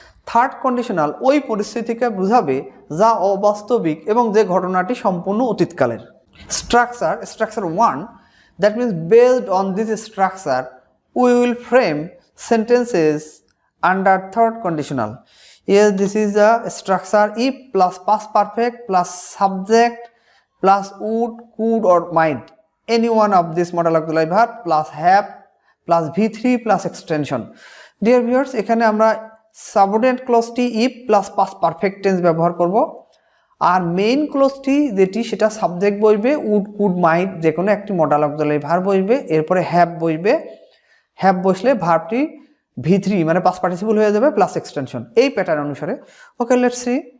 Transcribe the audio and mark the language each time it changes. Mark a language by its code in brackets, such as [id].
[bn] Third conditional ওই পরিস্থিতিকে বোঝাবে যা অবাস্তবিক এবং যে ঘটনাটি সম্পূর্ণ অতীতকালের। [en] Structure 1, that means based on this structure we will frame sentences under third conditional. Yes, this is the structure if plus past perfect plus subject plus would, could or might, any one of this modal auxiliary verb plus have plus v3 plus extension. Dear viewers, [bn] এখানে আমরা subordinate ক্লজটি if plus past perfect tense ব্যবহার করব, আর main ক্লজটি যেটি সেটা subject বসবে, would, could, might যে কোনো একটি মডাল অক্সিলারি ভার্ব বসবে, এরপরে হ্যাভ বসবে, হ্যাভ বসলে ভার্বটি v3 মানে পাস্ট পার্টিসিপল হয়ে যাবে প্লাস এক্সটেনশন, এই প্যাটার্ন অনুসারে। [en] Okay, let's see.